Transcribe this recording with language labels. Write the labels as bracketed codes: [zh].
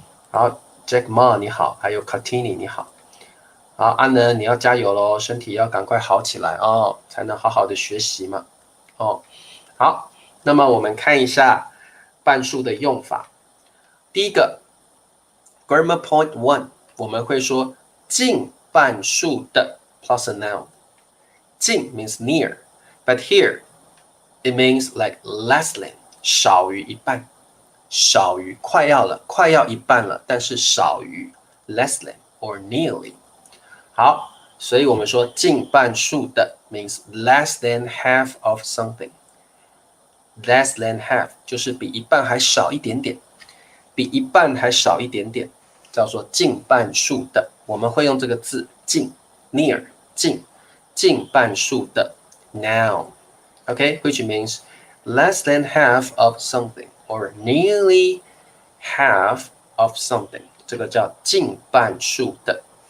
[zh] 好 ，Jack Ma 你好，还有 Kartini 你好。好，安能你要加油咯，身体要赶快好起来哦，才能好好的学习嘛。好，那么我们看一下半数的用法。第一个 ， [en] Grammar Point 1， [zh] 我们会说近半数的 [en] plus a noun。 [zh] 近 [en] means near， but here it means like less than， [zh] 少于一半，少于快要了，快要一半了，但是少于 [en] less than or nearly。 [zh] 好，所以我们说近半数的 [en] means less than half [zh] of something。less than half 就是比一半还少一点点，比一半还少一点点，叫做近半数的。我们会用这个字近 near 近半数的 noun。OK， [en] which means less than half of something [zh] or nearly half of something， 这个叫近半数的。